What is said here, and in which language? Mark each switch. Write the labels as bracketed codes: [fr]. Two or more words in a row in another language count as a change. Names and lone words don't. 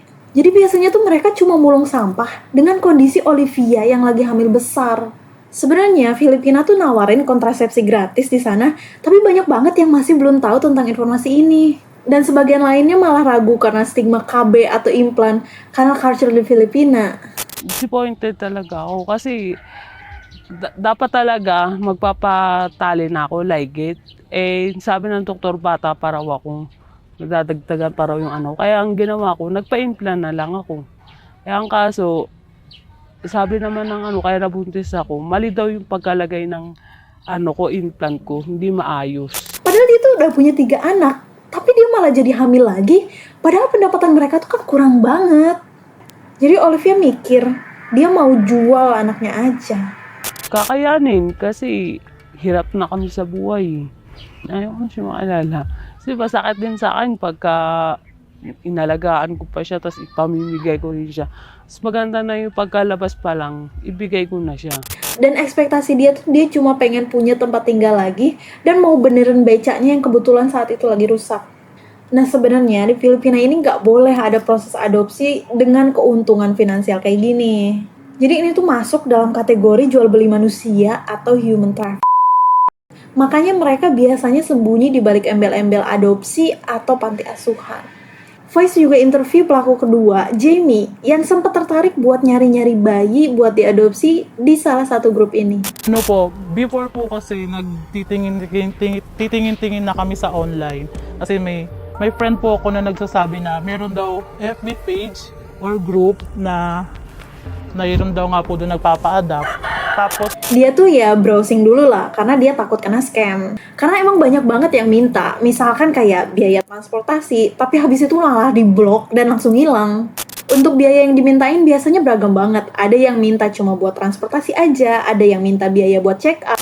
[id] Jadi biasanya tuh mereka cuma mulung sampah dengan kondisi Olivia yang lagi hamil besar. Sebenarnya Filipina tuh nawarin kontrasepsi gratis di sana, tapi banyak banget yang masih belum tahu tentang informasi ini. Dan sebagian lainnya malah ragu karena stigma KB atau implan karena culture di Filipina. [tl] Disappointed talaga ako kasi dapat talaga magpapatali na ako [en] like it. [tl] Eh, sabi ng doktor bata pa raw ako. Nadadagdagan pa raw yung ano. Kaya ang ginawa ko, nagpa-implant na lang ako. Kaya ang kaso, sabi naman ng ano, kaya nabuntis ako, mali daw yung pagkalagay ng ano ko, implant ko, hindi maayos. [id] Padahal dia tuh udah punya 3 anak, tapi dia malah jadi hamil lagi. Padahal pendapatan mereka tuh kan kurang banget. Jadi Olivia mikir, dia mau jual anaknya aja. [tl] Kakayanin kasi hirap na kami sa buhay. Ayaw ko siya maalala. Kasi masakit din sa akin pagka inalagaan ko pa siya tapos ipamimigay ko rin siya. Mas maganda na yung pagkalabas pa lang, ibigay ko na siya. [id] Dan ekspektasi dia tuh dia cuma pengen punya tempat tinggal lagi dan mau benerin becaknya yang kebetulan saat itu lagi rusak. Nah sebenarnya di Filipina ini nggak boleh ada proses adopsi dengan keuntungan finansial kayak gini. Jadi ini tuh masuk dalam kategori jual beli manusia atau [en] human trafficking. [id] Makanya mereka biasanya sembunyi di balik embel-embel adopsi atau panti asuhan. Vice juga interview pelaku kedua, Jamie, yang sempat tertarik buat nyari-nyari bayi buat diadopsi di salah satu grup ini. [tl] Ano po, before po kasi nagtitingin-tingin na kami sa online. Kasi may friend po ako na nagsasabi na meron daw [en] FB page or group [tl] na mayroon daw nga po doon nagpapa-adapt. Tapos [id] Dia tuh ya browsing dulu lah, karena dia takut kena scam. Karena emang banyak banget yang minta, misalkan kayak biaya transportasi, tapi habis itu malah diblok dan langsung hilang. Untuk biaya yang dimintain biasanya beragam banget. Ada yang minta cuma buat transportasi aja, ada yang minta biaya buat [en] check up.